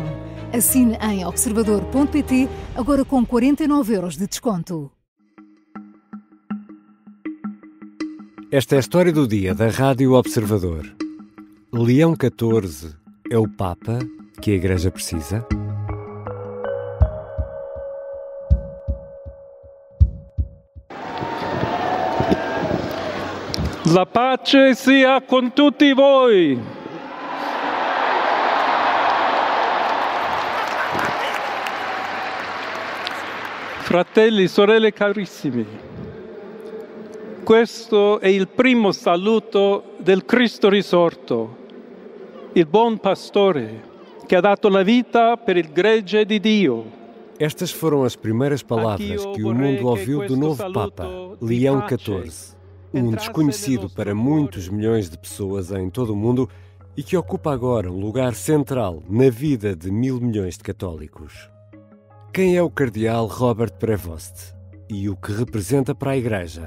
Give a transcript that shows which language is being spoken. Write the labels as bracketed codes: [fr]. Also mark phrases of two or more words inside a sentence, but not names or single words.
[pt] Assine em observador.pt, agora com 49 € de desconto. Esta é a história do dia da Rádio Observador. Leão XIV é o Papa que a Igreja precisa? [it] La pace sia con tutti voi. Fratelli, sorelle carissimi, questo è il primo saluto del Cristo risorto, il buon pastore che ha dato la vita per il gregge di Dio. [pt] Estas foram as primeiras palavras que o mundo ouviu do novo Papa, Leão XIV, um desconhecido para muitos milhões de pessoas em todo o mundo e que ocupa agora um lugar central na vida de 1.000 milhões de católicos. Quem é o cardeal Robert Prevost e o que representa para a Igreja?